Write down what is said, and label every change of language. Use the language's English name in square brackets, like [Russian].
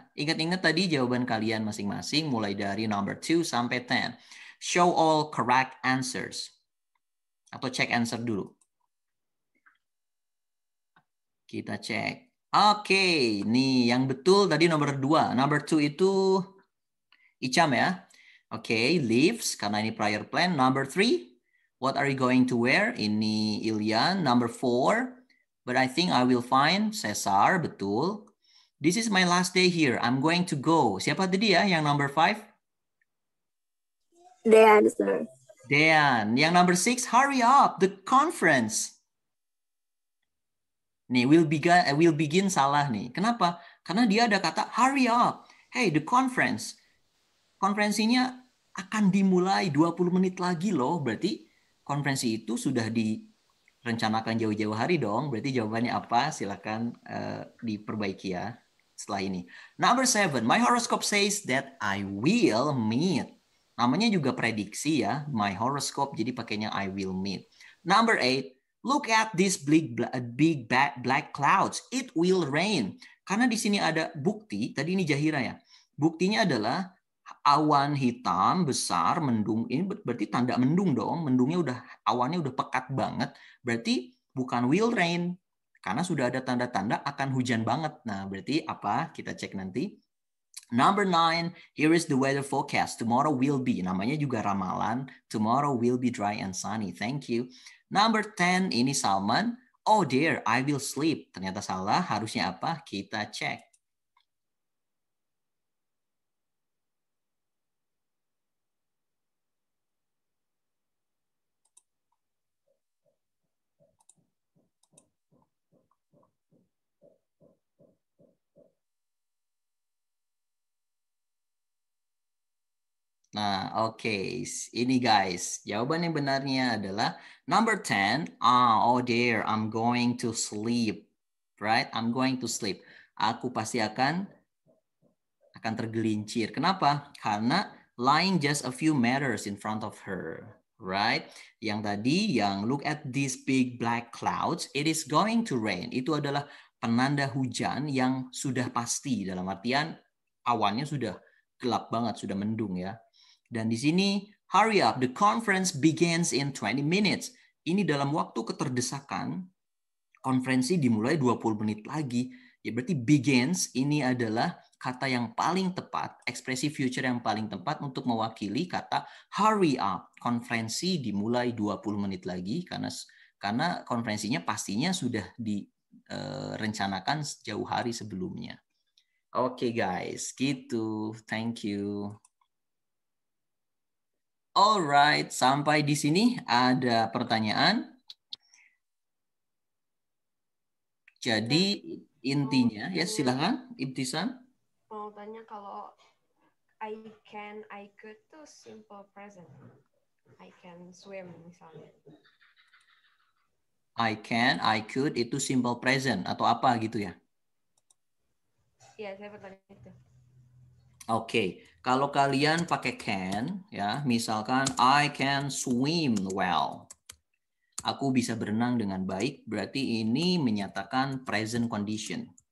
[Indonesian] Ingat-ingat tadi jawaban kalian masing-masing mulai dari number 2 sampai 10. [English] Show all correct answers. [Indonesian] Atau cek answer dulu. Kita cek. Oke, nih yang betul tadi nomor 2. Number 2 itu Icham ya. Oke, leaves karena ini [English] prior plan. Number 3, what are you going to wear? [Indonesian] Ini [English] Ilian. Number 4, but I think I will find Cesar, [Indonesian] betul. [English] This is my last day here. I'm going to go. [Indonesian] Siapa tadi ya yang [English] number 5? Dean, sir. Dean. [Indonesian] Yang [English] number 6, hurry up, the conference. [Indonesian] Nih, will begin salah nih. Kenapa? Karena dia ada kata hurry up. [English] Hey, the conference. [Indonesian] Konferensinya akan dimulai 20 menit lagi loh. Berarti konferensi itu sudah direncanakan jauh-jauh hari dong. Berarti jawabannya apa? Silakan diperbaiki ya setelah ini. [English] Number 7, my horoscope says that I will meet. [Indonesian] Namanya juga prediksi ya, my horoscope, jadi pakainya [English] I will meet. Number 8, look at these big black clouds. It will rain. [Indonesian] Karena di sini ada bukti, tadi ini Jahira ya. Buktinya adalah awan hitam besar mendung. Ini berarti tanda mendung dong. Mendungnya awannya udah pekat banget. Berarti bukan will rain. Karena sudah ada tanda-tanda akan hujan banget. Nah, berarti apa? Kita cek nanti. [English] Number 9, here is the weather forecast. Tomorrow will be. [Indonesian] Namanya juga ramalan. [English] Tomorrow will be dry and sunny. Thank you. [Indonesian] Number 10, ini Salman. [English] Oh dear, I will sleep. [Indonesian] Ternyata salah. Harusnya apa? Kita cek. Nah, oke. Ini guys, jawaban yang benarnya adalah number 10. [English] Oh dear, I'm going to sleep. Right? I'm going to sleep. [Indonesian] Aku pasti akan tergelincir. Kenapa? Karena [English] lying just a few meters in front of her. Right? [Indonesian] Yang tadi, yang [English] look at these big black clouds, it is going to rain. [Indonesian] Itu adalah penanda hujan yang sudah pasti. Dalam artian awannya sudah gelap banget, sudah mendung ya. Dan di sini, hurry up, the conference begins in 20 minutes. Ini dalam waktu keterdesakan, konferensi dimulai 20 menit lagi. Ya berarti begins ini adalah kata yang paling tepat, ekspresi future yang paling tepat untuk mewakili kata hurry up. Konferensi dimulai 20 menit lagi karena konferensinya pastinya sudah direncanakan jauh hari sebelumnya. Oke guys, gitu. [English] Thank you. Alright, [Indonesian] sampai di sini ada pertanyaan. Jadi intinya, ya silakan Ibtisan. Mau tanya kalau I can, I could tuh simple present. [English] I can swim misalnya. [Indonesian] I can, I could itu simple present atau apa gitu ya? Iya, saya bertanya itu. Oke, kalau kalian pakai can, ya, misalkan [English] I can swim well. [Indonesian] Aku bisa berenang dengan baik, berarti ini menyatakan [English] present condition.